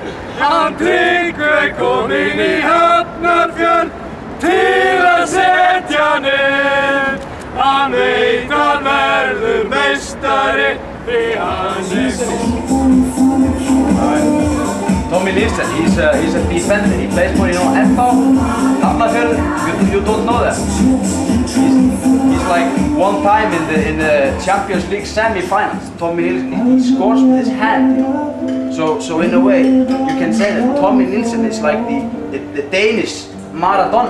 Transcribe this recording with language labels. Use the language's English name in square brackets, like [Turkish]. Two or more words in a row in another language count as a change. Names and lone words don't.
[Icelandic] Hann Tryggvi kominn í Hafnarfjörð til að setja niður. Hann veit hann verður meistari því hann kóngurinn. [English] Tommy Nilsen, he's a defender. He plays for, FH, Hafnarfjörður. You don't know that. He's like one time in the Champions League semi-finals. Tommy Nilsen, he scores with his hand, So in a way, you can say that Tommy Nilsen is like the Danish Maradona.